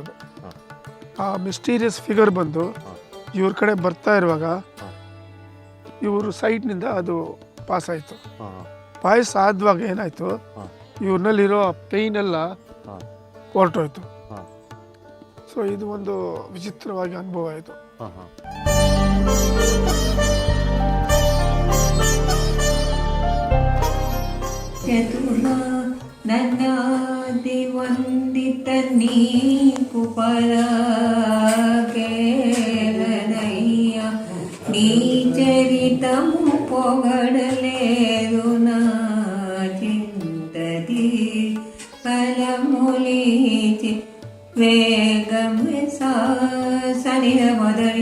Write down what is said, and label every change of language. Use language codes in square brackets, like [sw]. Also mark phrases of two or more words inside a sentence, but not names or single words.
[kn] ಅದು ಆ [en] mysterious figure [kn] ಬಂದು ಇವ್ರ ಕಡೆ ಬರ್ತಾ ಇರುವಾಗ ಇವರು ಸೈಡ್ನಿಂದ ಅದು ಪಾಸ್ ಆಯಿತು. ಪಾಸ್ ಆದ್ವಾಗ ಏನಾಯಿತು, ಇವ್ರನ್ನಲ್ಲಿರೋ ಪೇಯ್ನ್ ಎಲ್ಲ ಹೊರಟೋಯ್ತು. ಸೊ ಇದು ಒಂದು ವಿಚಿತ್ರವಾಗಿ ಅನುಭವ ಆಯಿತು. [te] చతుర నన్నాది వందిత నీకు పరగేలనయ్య, నీ చరితము పొగడలేరు నా చింతది ఫలమూలిచి వేగమె సనిద మదరి